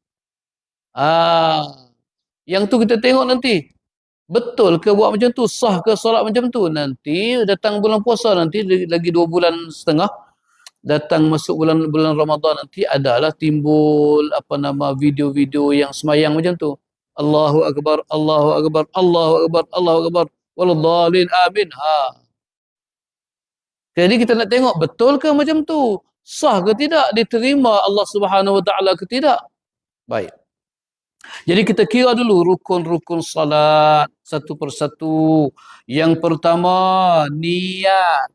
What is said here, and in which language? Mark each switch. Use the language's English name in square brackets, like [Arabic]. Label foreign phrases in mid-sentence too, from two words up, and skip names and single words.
[Malay] Yang tu kita tengok nanti. Betul ke buat macam tu? Sah ke solat macam tu? Nanti datang bulan puasa, nanti lagi 2 bulan setengah. Datang masuk bulan Ramadan, nanti adalah timbul video-video yang semayang macam tu. [Arabic] الله أكبر، الله أكبر، الله أكبر، الله أكبر، ولا الضالين, amin. [Malay] Jadi kita nak tengok betul ke macam tu? Sah ke tidak? Diterima Allah [Arabic] سبحانه وتعالى [Malay] ke tidak? Baik. Jadi kita kira dulu rukun-rukun salat satu persatu. Yang pertama, niat.